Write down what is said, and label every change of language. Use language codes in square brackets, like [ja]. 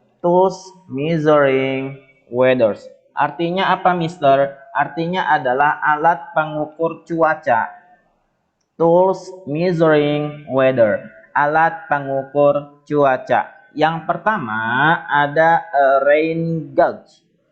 [en] Tools measuring weather. [id] Artinya apa, Mister? Artinya adalah alat pengukur cuaca. [en] Tools measuring weather. [id] Alat pengukur cuaca. Yang pertama ada rain gauge.